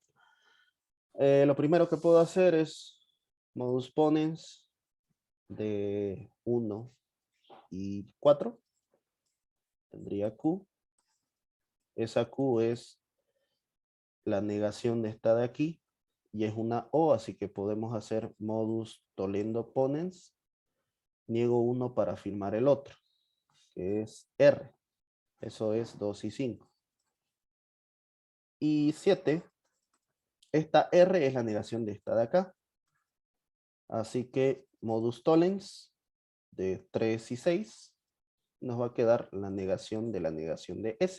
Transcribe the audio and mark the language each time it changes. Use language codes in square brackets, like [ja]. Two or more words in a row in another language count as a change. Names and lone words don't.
[es] Lo primero que puedo hacer es [la] modus ponens [es] de 1 y 4. Tendría Q. Esa Q es la negación de esta de aquí y es una O, así que podemos hacer [la] modus tollendo ponens. [es] Niego uno para afirmar el otro, que es R. Eso es 2 y 5. Y 7, esta R es la negación de esta de acá. Así que [la] modus tollens [es] de 3 y 6 nos va a quedar la negación de S.